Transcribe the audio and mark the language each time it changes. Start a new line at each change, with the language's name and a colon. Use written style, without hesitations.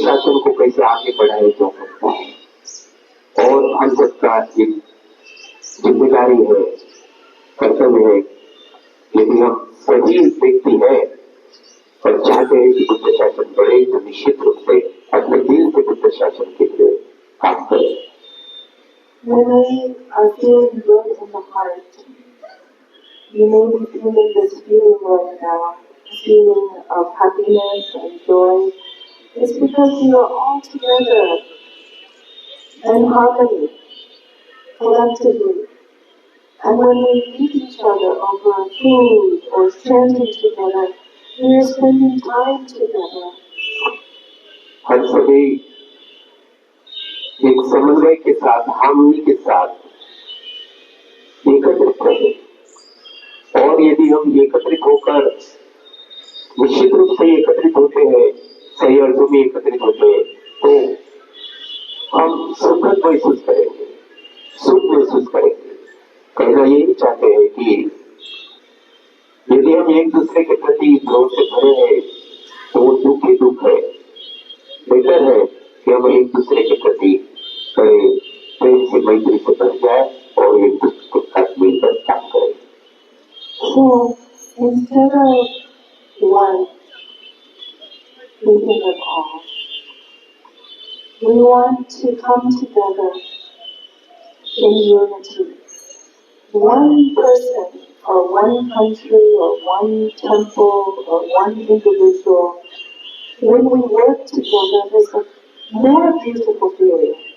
Hindi: है जा सकता है। और हम सबका एक जिम्मेदारी है, कर्तव्य है, यदि हम सही व्यक्ति हैं और चाहते हैं कि बुद्ध शासन बढ़े तो निश्चित रूप से अपने दिल से बुद्ध शासन के लिए काम करें।
English: When we are feeling good in the heart, you may be feeling this feeling right now, a feeling of happiness and joy. It's because we are all together in harmony, collectively. And when we meet each other over food or chanting together, we are spending time together.
Hindi: हम सभी एक समन्वय के साथ, harmony के साथ एकत्रित रहे। और यदि हम एकत्रित होकर निश्चित रूप से एकत्रित होते हैं, सही अर्थों में एकत्रित होते हैं, तो हम सुखद महसूस करेंगे, सुख महसूस करेंगे। कहना यही चाहते हैं कि यदि हम एक दूसरे के प्रति द्रोह से भरे हैं तो वो दुख ही दुख है। बेहतर है कि हम एक दूसरे के प्रति बड़े प्रेम से, मैत्री से भर जाए और एक दूसरे के साथ मिलकर काम करें।
English: So instead of one, thinking of all, we want to come together in unity. One person or one country or one temple or one individual, when we work together, there's a more beautiful feeling.